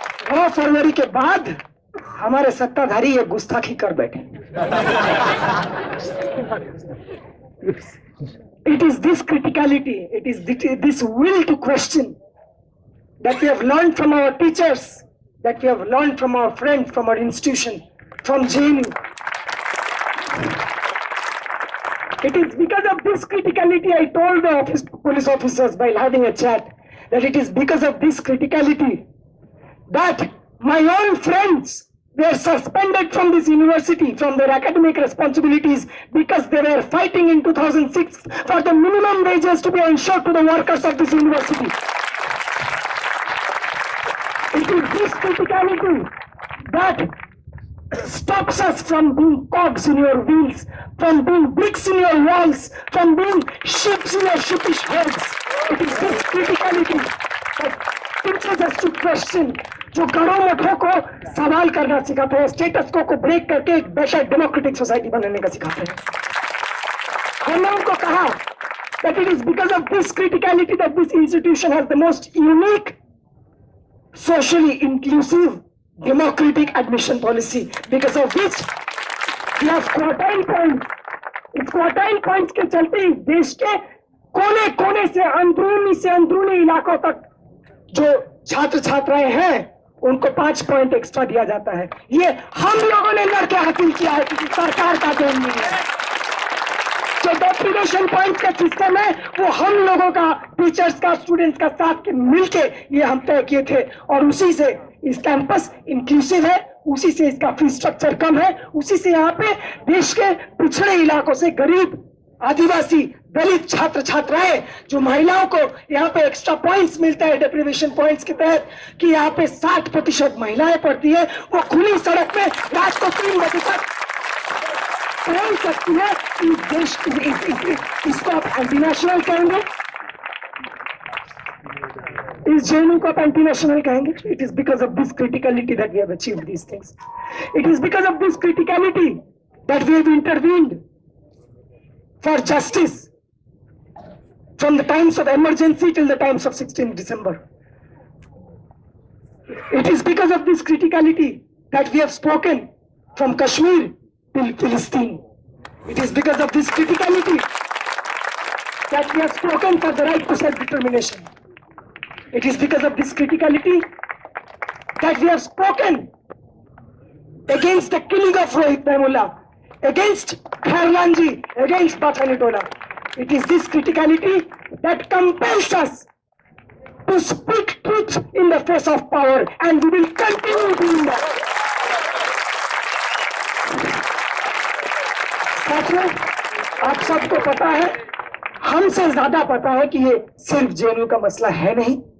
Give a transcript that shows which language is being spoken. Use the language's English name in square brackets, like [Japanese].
[Hindi] 9 फरवरी के बाद हमारे सत्ताधारी ये गुस्ताखी कर बैठे। [English] It is this criticality, it is this will to question that we have learned from our teachers, that we have learned from our friends, from our institution, from JNU. It is because of this criticality I told the police officers while having a chat that it is because of this criticality that my own friends were suspended from this university, from their academic responsibilities, because they were fighting in 2006 for the minimum wages to be ensured to the workers of this university. It is this criticality that stops us from being cogs in your wheels, from being bricks in your walls, from being ships in your sheepish heads. It is this criticality that teaches us to question, [Hindi] जो गड़ों मठों को सवाल करना सिखाते हैं, status को break करके एक बेटर डेमोक्रेटिक सोसाइटी बनाने का सिखाते हैं। हमने उनको कहा [English] that it is because of this criticality that this institution has the most unique, socially inclusive, democratic admission policy, because of which we have quartile points. [Hindi] इस quartile points के चलते ही देश के कोने कोने से अंदरूनी इलाकों तक जो छात्र छात्राएं हैं उनको 5 पॉइंट एक्स्ट्रा दिया जाता है। ये हम लोगों ने लड़के हासिल किया है, किसी सरकार का देन नहीं है। जो डेप्रिवेशन पॉइंट का सिस्टम है वो हम लोगों का, टीचर्स का, स्टूडेंट्स का साथ के मिलके ये हम तय किए थे, और उसी से इस कैंपस इंक्लूसिव है, उसी से इसका फी स्ट्रक्चर कम है, उसी से यहाँ पे देश के पिछड़े इलाकों से गरीब, आदिवासी, दलित छात्र छात्राएं, जो महिलाओं को यहाँ पे एक्स्ट्रा पॉइंट्स मिलता है डेप्रिवेशन पॉइंट्स के तहत कि यहाँ पे 60% महिलाएं पढ़ती है, वो खुली सड़क में रात को 3 बजे तक पढ़ सकती है। इस देश इसको आप एंटी नेशनल कहेंगे, इस जेएनयू को आप एंटी नेशनल कहेंगे? [English] It is because of this criticality that we have achieved these things. It is because of this criticality that we have intervened for justice from the times of emergency till the times of 16th December. It is because of this criticality that we have spoken from Kashmir till Palestine. It is because of this criticality that we have spoken for the right to self-determination. It is because of this criticality that we have spoken against the killing of Rohit Memula, against Khairlanji, against Pathanitola. It is this criticality that compels us to speak truth in the face of power, and we will continue doing that. [Hindi] साथियों, आप सबको पता है, हमसे ज्यादा पता है कि ये सिर्फ जेएनयू का मसला है नहीं।